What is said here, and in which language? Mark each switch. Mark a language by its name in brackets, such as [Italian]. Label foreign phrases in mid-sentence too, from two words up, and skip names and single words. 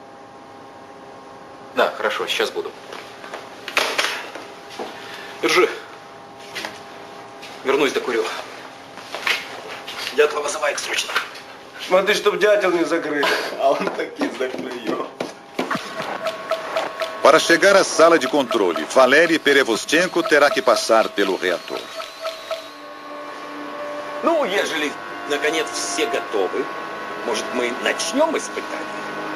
[Russian] Да, хорошо, сейчас буду. Держи. Вернусь, докурю. Дятла вызывает срочно. Смотри, чтоб дятел не закрыл. А он таки закрыл. [Portuguese] Para chegar à sala de controle, Valery Perevostchenko terá que passar pelo reator. [Russian] Ну, ежели, наконец, все готовы, может, мы начнем испытание?